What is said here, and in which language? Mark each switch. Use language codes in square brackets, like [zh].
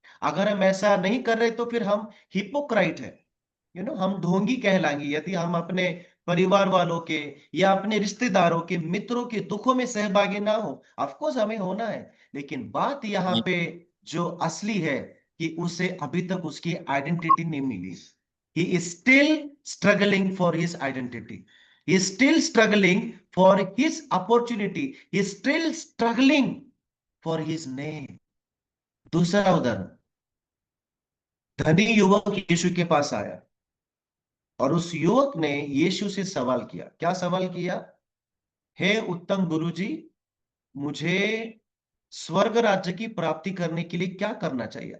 [hi] अगर हम ऐसा नहीं कर रहे तो फिर हम हिपोक्राइट है, हम ढोंगी कहलाएंगे यदि हम अपने परिवार वालों के या अपने रिश्तेदारों के, मित्रों के दुखों में सहभागी ना हो। ऑफ कोर्स हमें होना है, लेकिन बात यहाँ पे जो असली है कि उसे अभी तक उसकी आइडेंटिटी नहीं मिली। [en] He is still struggling for his identity, he is still struggling for his opportunity, he is still struggling for his name। [hi] दूसरा उदाहरण, धनी युवक यीशु के पास आया और उस युवक ने यीशु से सवाल किया। क्या सवाल किया? हे उत्तम गुरुजी, मुझे स्वर्ग राज्य की प्राप्ति करने के लिए क्या करना चाहिए?